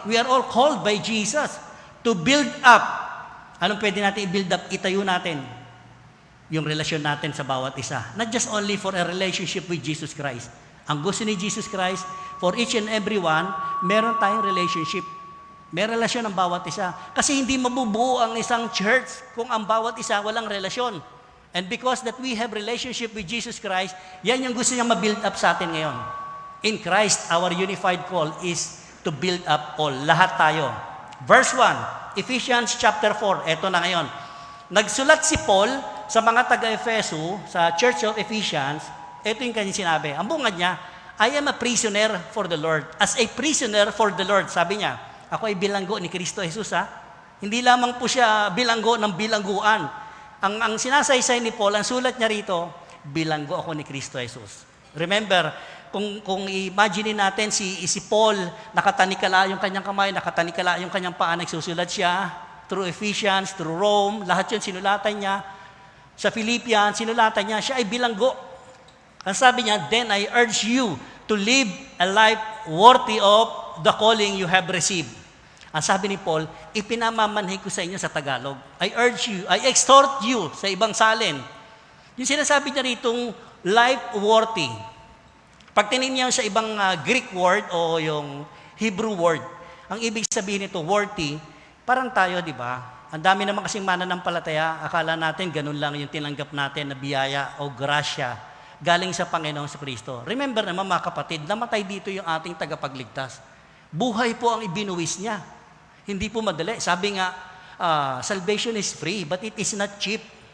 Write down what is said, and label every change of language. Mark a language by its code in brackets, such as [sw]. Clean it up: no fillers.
[en] We are all called by Jesus to build up. [tl] Anong pwede natin i-build up? Itayo natin yung relasyon natin sa bawat isa. [en] Not just only for a relationship with Jesus Christ. [tl] Ang gusto ni Jesus Christ, [en] for each and every one, [tl] meron tayong [en] relationship. [tl] May relasyon ang bawat isa. Kasi hindi mabubuo ang isang church kung ang bawat isa walang relasyon. [en] And because that we have relationship with Jesus Christ, [tl] yan yung gusto niya ma-build up sa atin ngayon. [en] In Christ, our unified call is to build up all. [tl] Lahat tayo. Verse 1, Ephesians chapter 4. Ito na ngayon. Nagsulat si Paul sa mga taga-Efeso, sa Church of Ephesians. Ito yung kanyang sinabi. Ang bungad niya, [en] I am a prisoner for the Lord. As a prisoner for the Lord, [tl] sabi niya, ako ay bilanggo ni Kristo Jesus ha. Hindi lamang po siya bilanggo ng bilangguan. Ang sinasaysay ni Paul, ang sulat niya rito, bilanggo ako ni Kristo Jesus. Remember, kung imagine natin si Paul, nakatanikala yung kanyang kamay, nakatanikala yung kanyang paa, nagsusulat siya, through Ephesians, through Rome, lahat yun sinulatan niya. Sa Philippians, sinulatan niya, siya ay bilanggo. Ang sabi niya, [en] then I urge you to live a life worthy of the calling you have received. [tl] Ang sabi ni Paul, ipinamamanhig ko sa inyo sa Tagalog. [en] I urge you, I exhort you [tl] sa ibang salin. Yung sinasabi niya ritong life worthy. Pag tinignan niyo sa ibang Greek word o yung Hebrew word, ang ibig sabihin nito, worthy, parang tayo, di ba? Ang dami naman kasing mananampalataya, akala natin ganun lang yung tinanggap natin na biyaya o grasya galing sa Panginoong Kristo. Remember naman mga kapatid, namatay dito yung ating tagapagligtas. Buhay po ang ibinuwis niya. Hindi po madali. Sabi nga, [en] salvation is free, but it is not cheap.